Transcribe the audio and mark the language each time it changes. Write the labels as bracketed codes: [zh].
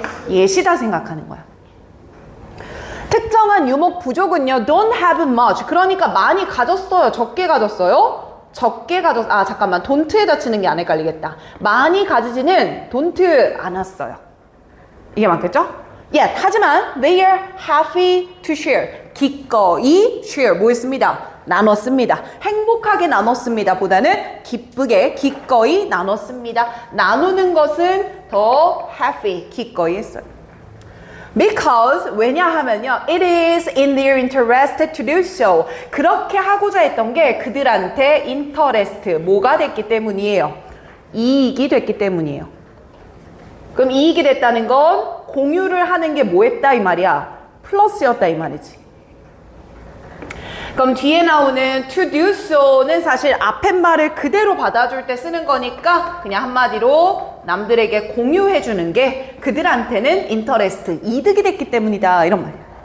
[ko] 예시다 생각하는 거야. 특정한 유목 부족은요, [en] don't have much. [ko] 그러니까 많이 가졌어요? 적게 가졌어요? 적게 잠깐만. don't에다 치는 게 안 헷갈리겠다. 많이 가지지는 don't 않았어요. 이게 맞겠죠? 하지만 [en] they are happy to share. [ko] 기꺼이 share. 뭐 했습니다? 나눴습니다. 행복하게 나눴습니다. 보다는 기쁘게, 기꺼이 나눴습니다. 나누는 것은 더 happy, 기꺼이 했어요. [en] Because, [ko] 왜냐하면요, [en] it is in their interest to do so. [ko] 그렇게 하고자 했던 게 그들한테 interest, 뭐가 됐기 때문이에요? 이익이 됐기 때문이에요. 그럼 이익이 됐다는 건 공유를 하는 게 뭐 했다 이 말이야? 플러스였다 이 말이지. 그럼 뒤에 나오는 to do so는 사실 앞에 말을 그대로 받아줄 때 쓰는 거니까 그냥 한마디로 남들에게 공유해 주는 게 그들한테는 interest, 이득이 됐기 때문이다 이런 말이야.